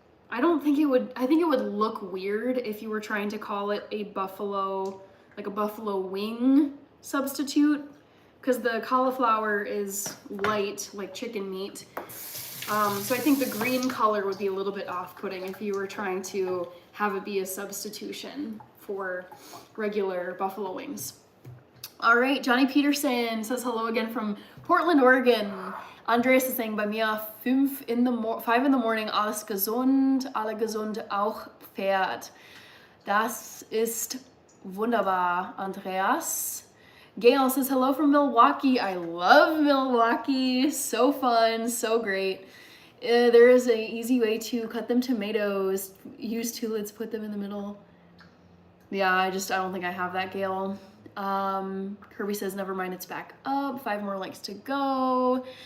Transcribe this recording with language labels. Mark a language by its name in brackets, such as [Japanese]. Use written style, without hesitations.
[English] I think it would look weird if you were trying to call it a buffalo, like a buffalo wing substitute, because the cauliflower is light, like chicken meat. So I think the green color would be a little bit off-putting if you were trying to have it be a substitution for regular buffalo wings. All right, Johnny Peterson says hello again from Portland, Oregon. Andreas is saying, [German] bei mir [English] 5 in the morning, [German] alles gesund, alle gesund, auch Pferd. Das ist wunderbar, Andreas. [English] Gail says hello from Milwaukee. I love Milwaukee. So fun, so great. There is an easy way to cut them tomatoes. Use 2 lids, put them in the middle. Yeah, I don't think I have that, Gail. Kirby says, never mind, it's back up. 5 more likes to go.